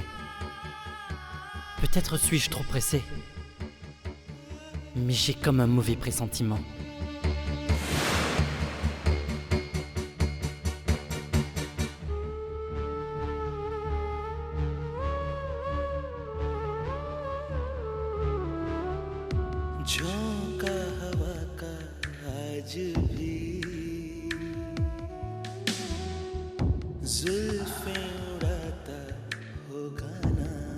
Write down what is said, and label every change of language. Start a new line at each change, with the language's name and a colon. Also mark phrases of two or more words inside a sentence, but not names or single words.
French: Peut-être suis-je trop pressé. Mais j'ai comme un mauvais pressentiment.
Hindi: झोंका हवा का आज भी जुल्फें उड़ाता होगा ना